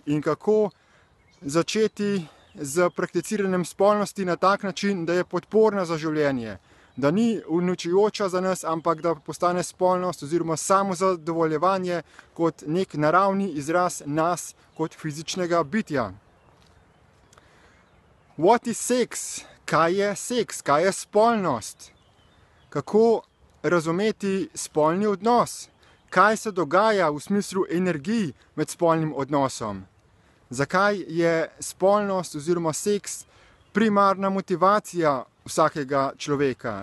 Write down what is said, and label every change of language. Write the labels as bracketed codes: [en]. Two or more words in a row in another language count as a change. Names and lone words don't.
[sl] In kako začeti z prakticiranjem spolnosti na tak način, da je podporna za življenje, da ni uničujoča za nas, ampak da postane spolnost oziroma samozadovoljevanje kot nek naravni izraz nas kot fizičnega bitja. [en] What is sex? [sl] Kaj je seks? Kaj je spolnost? Kako razumeti spolni odnos? Kaj se dogaja v smislu energij med spolnim odnosom? Zakaj je spolnost oziroma seks primarna motivacija vsakega človeka?